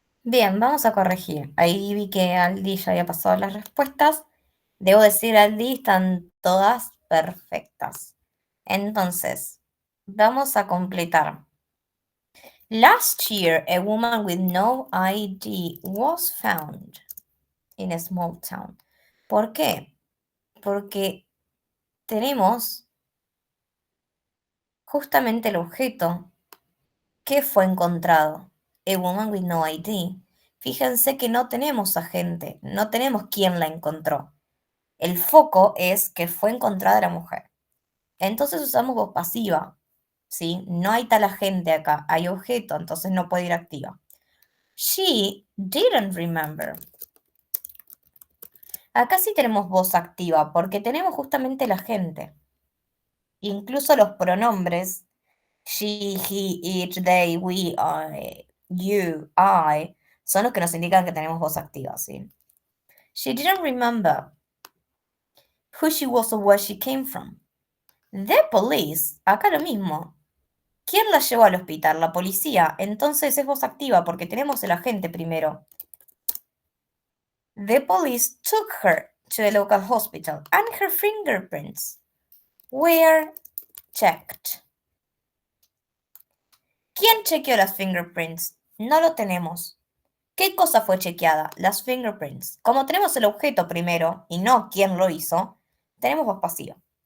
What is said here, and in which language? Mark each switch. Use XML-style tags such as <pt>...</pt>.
<es>Bien, vamos a corregir. Ahí vi que Aldi ya había pasado las respuestas. Debo decir, Aldi, están todas perfectas. Entonces, vamos a completar.</es> <en>Last year, a woman with no ID was found in a small town.</en> <es>¿Por qué? Porque tenemos justamente el objeto que fue encontrado.</es> <en>A woman with no ID.</en> <es>Fíjense que no tenemos agente, no tenemos quién la encontró. El foco es que fue encontrada la mujer. Entonces usamos voz pasiva, ¿sí? No hay tal agente acá, hay objeto, entonces no puede ir activa.</es> <en>She didn't remember.</en> <es>Acá sí tenemos voz activa, porque tenemos justamente la gente. Incluso los pronombres she, he, it, they, we, I, you, I, son los que nos indican que tenemos voz activa, ¿sí?</es> <en>She didn't remember who she was or where she came from. The police,</en> <es>acá lo mismo. ¿Quién la llevó al hospital? La policía. Entonces es voz activa porque tenemos el agente primero.</es> <en>The police took her to the local hospital and her fingerprints were checked.</en> <es>¿Quién chequeó las fingerprints? No lo tenemos. ¿Qué cosa fue chequeada? Las fingerprints. Como tenemos el objeto primero y no quién lo hizo, tenemos voz pasiva.</es>